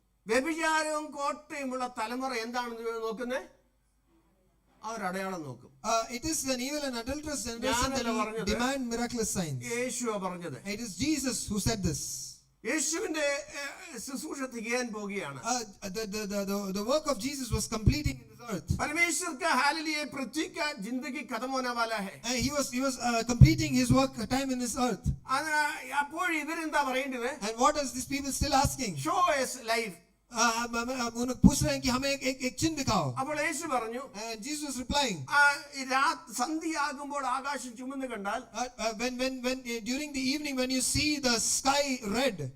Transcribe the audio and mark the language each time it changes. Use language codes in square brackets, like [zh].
[ml] വ്യഭിചാരവും കോട്ടയുമുള്ള തലമുറ എന്താണെന്ന് നോക്കുന്നേ? അവർ അടയാളം നോക്കും. [en] It is an evil and adulterous generation that will demand miraculous signs. [ml] യേശുവാ പറഞ്ഞത്. [en] It is Jesus who said this. [ml] യേശുവിന്റെ ശുശ്രൂഷ തികയാൻ പോകുകയാണ്. [en] The work of Jesus was completing in this earth. [hi] परमेश्वर का हालेलुया पृथ्वी का जिंदगी खत्म होने वाला है. [en] He was completing his work time in this earth. [ml] അപ്പോൾ ഇവരെന്താ പറയേണ്ടത്? [en] And what is these people still asking? Show us life. [hi] पूछ रहे हैं कि हमें एक चिन्ह दिखाओ. [ml] അപ്പോൾ യേശു പറഞ്ഞു, [en] And Jesus was replying, [ml] സന്ധ്യയാകുമ്പോൾ ആകാശം ചുമന്ന് കണ്ടാൽ, [en] when during the evening when you see the sky red,